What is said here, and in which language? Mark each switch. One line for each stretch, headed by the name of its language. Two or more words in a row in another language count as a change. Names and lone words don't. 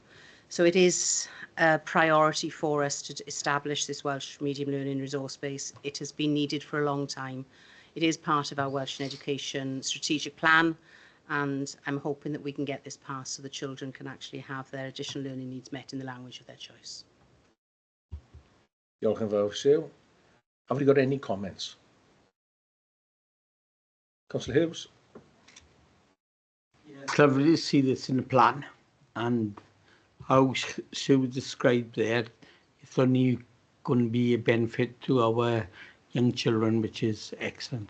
English: So it is a priority for us to establish this Welsh medium learning resource base. It has been needed for a long time. It is part of our Welsh education strategic plan, and I'm hoping that we can get this passed so the children can actually have their additional learning needs met in the language of their choice.
Welsh: Diolch yn fawr, Sue.
English: Have we got any comments? Councillor Hughes? It's lovely to see this in the plan, and how Sue described there, it's only going to be a benefit to our young children, which is excellent.